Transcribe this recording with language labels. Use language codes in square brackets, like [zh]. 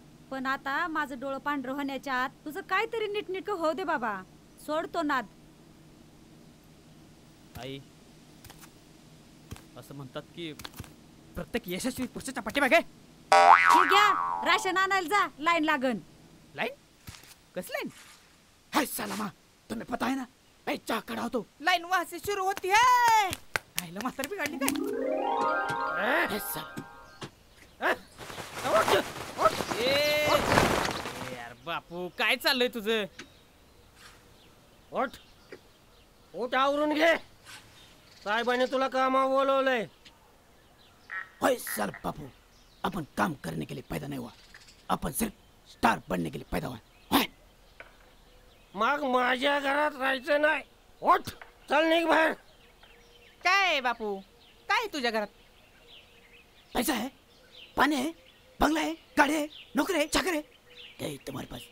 [mr] पण आता माझं डोळं पांढरं होण्याच्या आत तुझं काहीतरी नीटनीटकं होऊ दे बाबा. सोडतो नाद. आई असं म्हणतात की प्रत्येक यशस्वी पुरुषाच्या पाठीमागे हे घ्या राशन आणायला जा, लाईन लागन. लाईन? कस लाईन? [hi] हाय सलामा तुम्हें पता है ना मैं चहा खड़ा होतो लाईन वहां से शुरू होती है. [mr] आईला म्हातारी बिघडली काय? हे साला. यार बापू काय चाललंय तुझं? ओट आवरून घे, साहेबांनी तुला कामावर बोलवलंय. [hi] होय सर बापू, अपन काम करने के लिए पैदा नहीं हुआ, अपन सिर्फ स्टार बनने के लिए पैदा हुआ. [mr] मग माझ्या घरात राहायचं नाही. ओठ चल निघ बाहेर. काय बापू काय तुझ्या घरात? [hi] पैसा है, पानी है, बंगला है, गाड़ी है, नौकरी है, चाकर है, क्या है तुम्हारे पास?